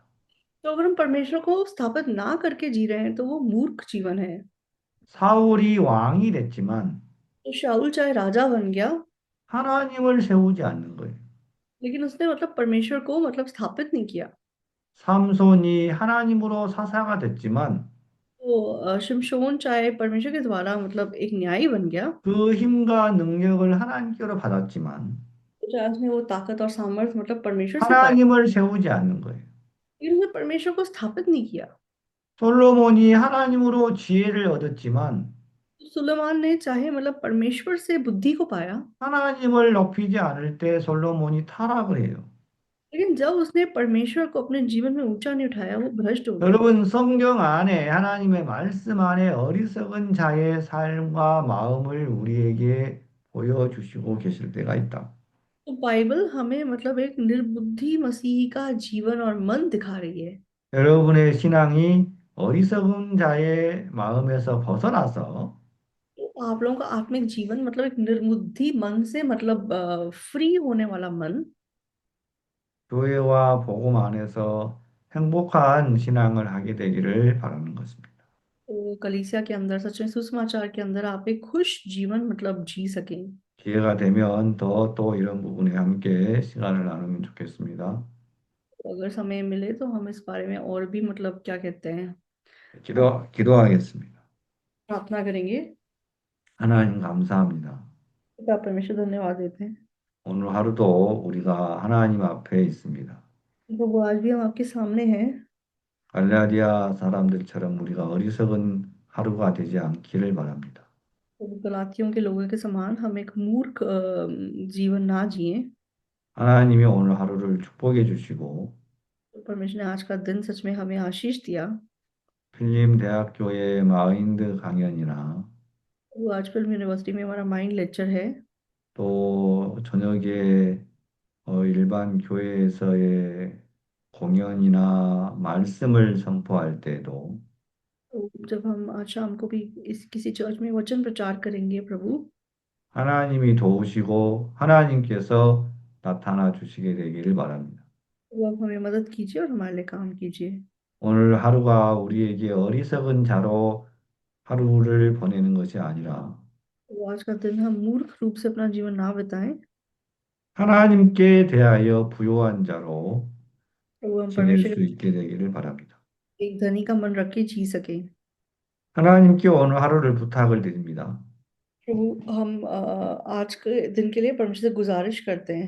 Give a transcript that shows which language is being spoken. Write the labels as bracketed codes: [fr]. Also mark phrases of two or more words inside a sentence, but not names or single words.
[hi] तो अगर हम परमेश्वर को स्थापित ना करके जी रहे हैं तो वो मूर्ख जीवन है। [ko] 사울이 왕이 됐지만 [hi] तो शाऊल चाहे राजा बन गया, [ko] 하나님을 세우지 않는 거예요. [hi] लेकिन उसने मतलब परमेश्वर को मतलब स्थापित नहीं किया। [ko] 삼손이 하나님으로 사사가 됐지만 [hi] तो शिमशोन चाहे परमेश्वर के द्वारा मतलब एक न्यायी बन गया, [ko] 그 힘과 능력을 하나님께로 받았지만 [hi] तो चाहे उसने वो ताकत और सामर्थ्य मतलब परमेश्वर से पाया, [ko] 하나님을 세우지 않는 거예요. [hi] लेकिन उसने परमेश्वर को स्थापित नहीं किया। [ko] 솔로몬이 하나님으로 지혜를 얻었지만 [hi] तो सुलेमान ने चाहे मतलब परमेश्वर से बुद्धि को पाया, [ko] 하나님을 높이지 않을 때 솔로몬이 타락을 해요. [hi] लेकिन जब उसने परमेश्वर को अपने जीवन में ऊंचा नहीं उठाया वो भ्रष्ट हो गया। [ko] 여러분 성경 안에 하나님의 말씀 안에 어리석은 자의 삶과 마음을 우리에게 보여주시고 계실 때가 있다. [hi] तो बाइबल हमें मतलब एक निर्बुद्धि मसीह का जीवन और मन दिखा रही है। [ko] 여러분의 신앙이 어리석은 자의 마음에서 벗어나서 [hi] तो आप लोगों का आत्मिक जीवन मतलब एक निर्बुद्धि मन से मतलब फ्री होने वाला मन, [ko] 교회와 복음 안에서 행복한 신앙을 하게 되기를 바라는 것입니다. [hi] तो कलीसिया के अंदर, सच में सुसमाचार के अंदर आप एक खुश जीवन मतलब जी सकें। [ko] 기회가 되면 더 또 이런 부분에 함께 시간을 나누면 좋겠습니다. [hi] अगर समय मिले तो हम इस बारे में और भी मतलब क्या कहते हैं, [ko] 기도하겠습니다. [hi] प्रार्थना करेंगे। [ko] 하나님 감사합니다. [hi] पिता परमेश्वर धन्यवाद देते हैं। [ko] 오늘 하루도 우리가 하나님 앞에 있습니다. [hi] प्रभु आज भी हम आपके सामने हैं। [ko] 갈라디아 사람들처럼 우리가 어리석은 하루가 되지 않기를 बा랍니다. [hi] प्रभु गलातियों के लोगों के समान हम एक मूर्ख जीवन ना जिए। [ko] 하나님이 오늘 하루를 축복해 주시고 [hi] तो परमेश्वर ने आज का दिन सच में हमें आशीष दिया। [ko] 필림 대학교의 마인드 강연이나 [hi] वो आज फिल्म यूनिवर्सिटी में हमारा [en] mind lecture [hi] है। [ko] 또 저녁에 일반 교회에서의 공연이나 말씀을 선포할 때도 [hi] तो जब हम आज शाम को भी इस किसी चर्च में वचन प्रचार करेंगे प्रभु, [ko] 하나님이 도우시고 하나님께서 나타나 주시게 되기를 바랍니다. [hi] तो आप हमें मदद कीजिए और हमारे लिए काम कीजिए। [ko] 오늘 하루가 우리에게 어리석은 자로 하루를 보내는 것이 아니라 [hi] तो आज का दिन हम मूर्ख रूप से अपना जीवन ना बिताएं। [ko] 하나님께 대하여 부요한 자로 [hi] तो हम [ko] 지낼 [hi] परमेश्वर [ko] 수 있게 되기를 바랍니다. [hi] के एक धनी का मन रख के जी सके। [ko] 하나님께 오늘 하루를 बु탁을 드립니다. [hi] प्रभु हम आज के दिन के लिए परमेश्वर से गुजारिश करते हैं।